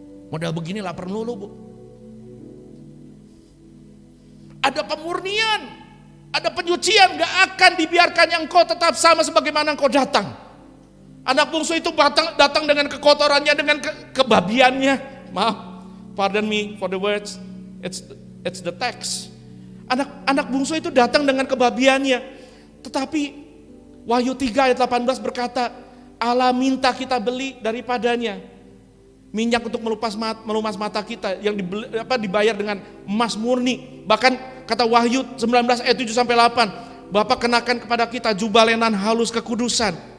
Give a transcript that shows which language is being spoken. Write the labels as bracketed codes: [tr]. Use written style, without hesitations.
[id] Modal begini lapar melulu, Bu. Ada pemurnian, ada penyucian, gak akan dibiarkan yang kau tetap sama sebagaimana kau datang. Anak bungsu itu datang dengan kekotorannya, dengan kebabiannya. Maaf, [en] pardon me for the words, it's the text. [id] Anak bungsu itu datang dengan kebabiannya. Tetapi Wahyu 3 ayat 18 berkata, Allah minta kita beli daripadanya minyak untuk melumas mata kita yang dibayar dengan emas murni. Bahkan kata Wahyu 19 ayat 7 sampai 8, Bapa kenakan kepada kita jubah lenan halus kekudusan.